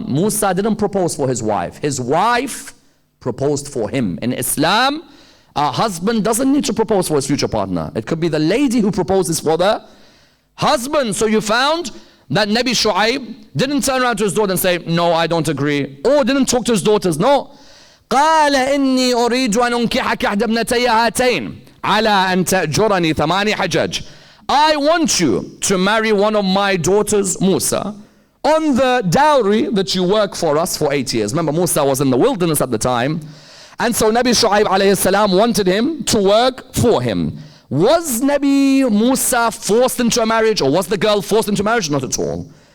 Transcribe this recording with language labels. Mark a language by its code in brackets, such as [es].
[en] Musa didn't propose for his wife. His wife proposed for him. In Islam, a husband doesn't need to propose for his future partner. It could be the lady who proposes for the husband. So you found that Nabi Shu'aib didn't turn around to his daughter and say, no, I don't agree. Or didn't talk to his daughters. No. [ar] قال إني أريد أن أنكحك إحدى ابنتي هاتين على أن تأجرني 8 حجج. [en] I want you to marry one of my daughters, Musa, on the dowry that you work for us for 8 years. Remember, Musa was in the wilderness at the time. And so Nabi Shu'aib alayhi salam wanted him to work for him. Was Nabi Musa forced into a marriage, or was the girl forced into marriage? Not at all.